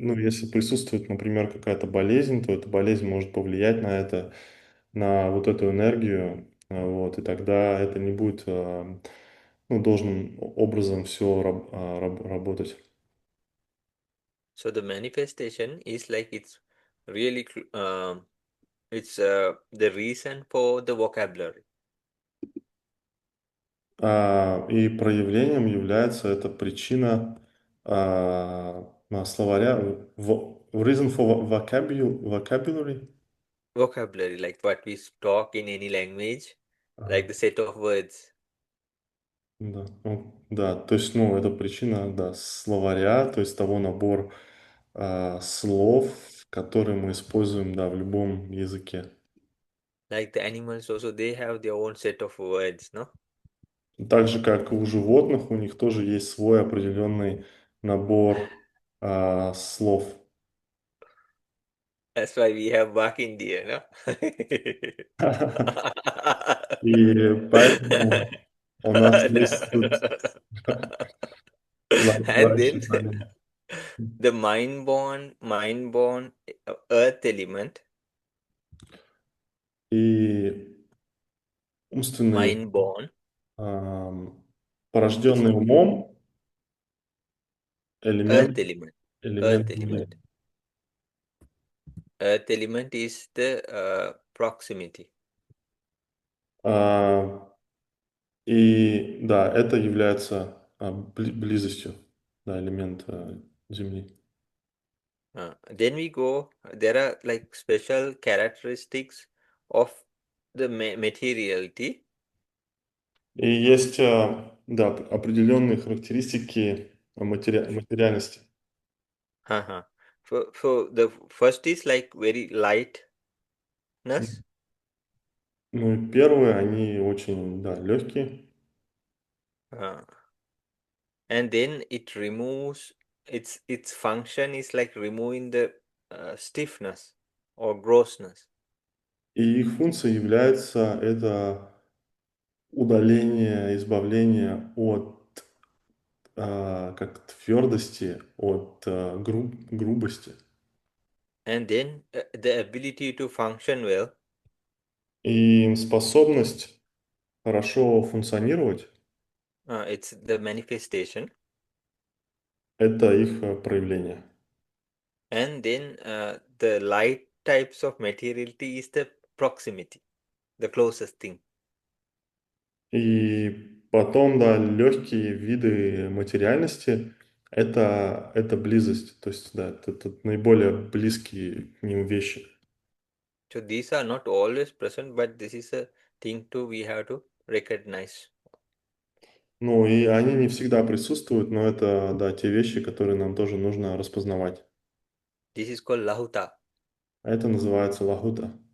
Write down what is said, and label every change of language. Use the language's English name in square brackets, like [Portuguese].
[Russian] если присутствует, например, какая-то болезнь, то эта болезнь может повлиять на вот эту энергию, вот, и тогда это не будет, ну, должным образом все работать. [English] So the manifestation is like it's really it's the reason for the vocabulary. [Russian] И проявлением является эта причина словаря, [English] reason for vocabulary. Vocabulary, like what we talk in any language, like [Russian] Ага. [English] the set of words. [Russian] Да, ну, да, то есть, ну, это причина, да, словаря, то есть того набор слов, которые мы используем, да, в любом языке. [English] Like the animals also, they have their own set of words, no? [Russian] Так же, как и у животных, у них тоже есть свой определенный набор слов. [English] That's why we have bark in deer, no? [Russian] И поэтому у нас есть тут [English] And then [Russian] раньше знали. [English] the mind born earth element, [Russian] И умственный, [English] mind born ам, is [Russian] порожденный умом [English] earth [Russian] элемент, [English] element. Earth [Russian] элемент Земли. [English] element. Earth element is the proximity. [Russian] А, И да, это является близостью, да, элемент Земли. [English] Then we go, there are like special characteristics of the materiality. [Russian] И есть, да, определенные характеристики материальности. Uh-huh. [English] So the first is like very lightness, [Russian] Ну и первые, они очень, да, легкие. [English] uh, and then it removes its function is like removing the stiffness or grossness. [Russian] И их функция является это удаление, избавление от как твердости, от грубости. [English] And then the ability to function well, [Russian] И способность хорошо функционировать, [English] it's the manifestation. [Russian] это их проявление. [English] And then the light types of materiality is the proximity, the closest thing. [Russian] И потом, да, легкие виды материальности, Это близость, то есть, да, это наиболее близкие к ним вещи. [English] So these are not always present, but this is a thing too we have to recognize. [Russian] Ну, и они не всегда присутствуют, но это, да, те вещи, которые нам тоже нужно распознавать. [English] This is called lahuta. [Russian] А это называется лагута.